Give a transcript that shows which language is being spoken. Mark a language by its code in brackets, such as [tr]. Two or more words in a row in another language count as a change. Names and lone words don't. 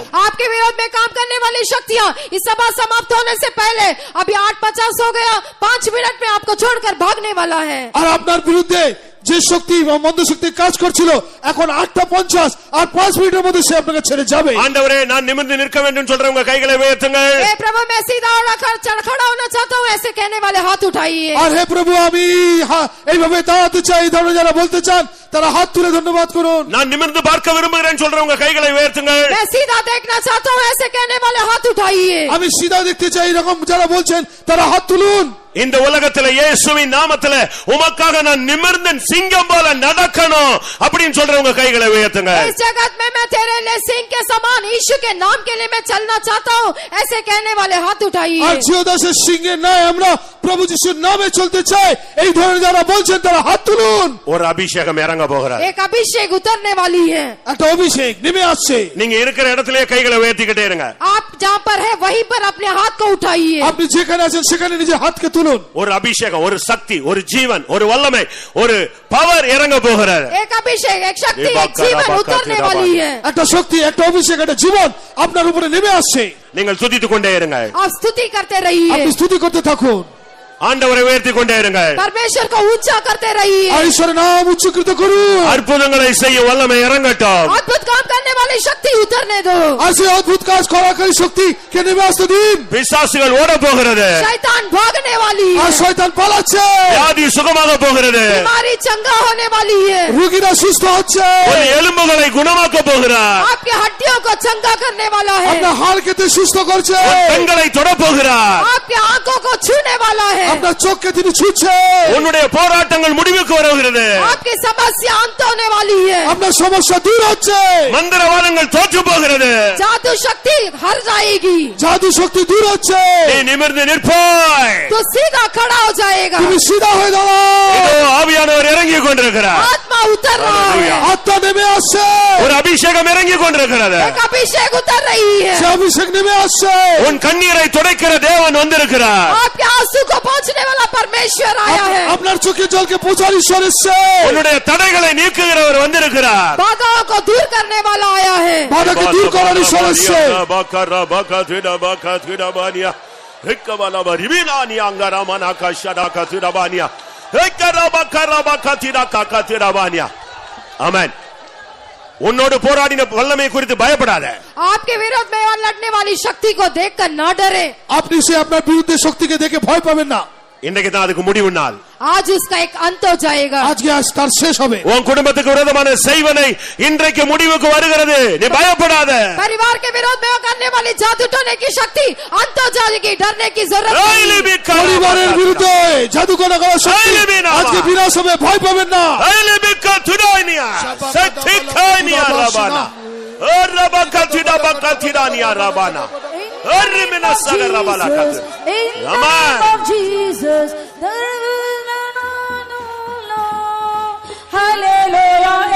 [hi] आपके विरोध में काम करने वाली शक्तियां इस सभा समाप्त होने से पहले, अभी 8:50 हो गया, 5 मिनट में आपको छोड़कर भागने वाला है। [bn] আর আপনার বিরুদ্ধে যে শক্তি মন্দ শক্তি কাজ করছিল এখন 8:50 আর 5 মিনিটের মধ্যে সে আপনাকে ছেড়ে যাবে। [ta] ஆண்டவரே நான் நிமிர்ந்து நிற்க வேண்டும் சொல்றவங்க கைகளை உயர்த்துங்கள். [hi] हे प्रभु मैं सीधा और खड़ा होना चाहता हूँ, ऐसे कहने वाले हाथ उठाइए। [bn] আর হে প্রভু আমি এইভাবে দাঁড়াতে চাই, এই ধরনের যারা বলতে চান তারা হাত তুলে ধন্যবাদ করুন। [ta] நான் நிமிர்ந்து பார்க்க விரும்புகிறேன் சொல்றவங்க கைகளை உயர்த்துங்கள். [hi] मैं सीधा देखना चाहता हूँ, ऐसे कहने वाले हाथ उठाइए। [bn] আমি সিধা দেখতে চাই এরকম যারা বলছেন তারা হাত তুলুন। [ta] இந்த உலகத்துல இயேசுவின் நாமத்துல உமக்காக நான் நிமிர்ந்து சிங்கம் போல நடக்கணும் அப்படின்னு சொல்றவங்க கைகளை உயர்த்துங்க. [hi] इस जगत में मैं तेरे लिए सिंह के समान यीशु के नाम के लिए मैं चलना चाहता हूँ, ऐसे कहने वाले हाथ उठाइए। [bn] আর জিওদাসের সিংহের ন্যায় আমরা প্রভু যিশুর নামে চলতে চাই, এই ধরনের যারা বলছেন তারা হাত তুলুন। [ta] ஒரு அபிஷேகம் இறங்க போகிறார். [hi] एक अभिषेक उतरने वाली है। [bn] একটা অভিষেক নেমে আসছে। [ta] நீங்க இருக்கிற இடத்திலேயே கைகளை உயர்த்திக்கிட்டே இருங்க. [hi] आप जहाँ पर है वहीं पर अपने हाथ को उठाइए। [bn] আপনি যেখানে আছেন সেখানে নিজের হাতকে তুলুন। [ta] ஒரு அபிஷேகம், ஒரு சக்தி, ஒரு ஜீவன், ஒரு வல்லமை, ஒரு பவர் இறங்க போகிறார். [hi] एक अभिषेक, एक शक्ति, एक जीवन उतरने वाली है। [bn] একটা শক্তি, একটা অভিষেক, একটা জীবন আপনার উপরে নেমে আসছে। [ta] நீங்கள் துதித்துக் கொண்டே இருங்க. [hi] आप स्तुति करते रहिए, [bn] আপনি স্তুতি করতে থাকুন, [ta] ஆண்டவரை உயர்த்திக் கொண்டே இருங்க. [hi] परमेश्वर को ऊंचा करते रहिए, [bn] আর ঈশ্বরের নাম উচ্চকৃত করুন। [ta] அற்புதங்களை செய்ய வல்லமை இறங்கட்டும். [hi] अद्भुत काम करने वाली शक्ति उतरने दो। [bn] আর সেই অদ্ভুত কাজ করাকারী শক্তিকে নেমে আসতে দিন। [ta] பிசாசுகள் ஓட போகிறது. [hi] शैतान भागने वाली [bn] আর [hi] है, [bn] শয়তান পালাচ্ছে, [ta] வியாதி சுகமாக போகிறது. [hi] बीमारी चंगा होने वाली है, [bn] রোগীরা সুস্থ হচ্ছে, [ta] ஒரு எலும்புகளை குணமாக்க போகிறார். [hi] आपके हड्डियों को चंगा करने वाला है, [bn] আপনার হাড় কেটে সুস্থ করছে, [ta] பெண்களை தொட போகிறார். [hi] आपके आंखों को छूने वाला है, [bn] আপনার চোখকে তিনি ছুঁচ্ছে, [ta] உன்னுடைய போராட்டங்கள் முடிவுக்கு வருகிறது. [hi] आपकी समस्या अंत होने वाली है, [bn] আপনার সমস্যা দূর হচ্ছে, [ta] மந்திரவாதங்கள் தோற்று போகிறது. [hi] जादू शक्ति हर जाएगी, [bn] জাদু শক্তি দূর হচ্ছে, [ta] நீ நிமிர்ந்து நிற்பாய். [hi] तो सीधा खड़ा हो जाएगा। [bn] তুমি সিধা হয়ে দাঁড়াও। [ta] இதோ ஆவியானவர் இறங்கி கொண்டிருக்கிறார். [hi] आत्मा उतर रहा है, [bn] আত্মা নেমে আসছে, [ta] ஒரு அபிஷேகம் இறங்கி கொண்டிருக்கிறது. [hi] एक अभिषेक उतर रही है, [bn] সে অভিষেক নেমে আসছে। [ta] உன் கண்ணீரை துடைக்கிற தேவன் வந்திருக்கிறார். [hi] आपके आंसू को पहुंचने वाला परमेश्वर आया है, [bn] আপনার চোখে জলকে পৌঁছার ঈশ্বর এসছে, [ta] உன்னுடைய தடைகளை நீக்குகிறவர் வந்திருக்கிறார். [hi] बाधाओं को दूर करने वाला आया है, [bn] বাধাকে দূর করার ঈশ্বর এসছে। [ta] ஆமென். உன்னோடு போராடின வல்லமை குறித்து பயப்படாத. [hi] आपके विरोध में लड़ने वाली शक्ति को देखकर न डरे, [bn] আপনি সে আপনার বিরুদ্ধে শক্তিকে দেখে ভয় পাবেন না। [ta] இன்றைக்கு தான் அதுக்கு முடிவு நாள். [hi] आज उसका एक अंत हो जाएगा। [bn] আজকে আজ তার শেষ হবে। [ta] உன் குடும்பத்துக்கு விரோதமான செய்வனை இன்றைக்கு முடிவுக்கு வருகிறது, நீ பயப்படாத. [hi] परिवार के विरोध में करने वाली जादू टोने की शक्ति अंत हो जाएगी, डरने की जरूरत नहीं। [bn] পরিবারের বিরুদ্ধে জাদু করা শক্তি আজকে বিনাশ হবে, ভয় পাবেন না। [en] In the name of Jesus, hallelujah.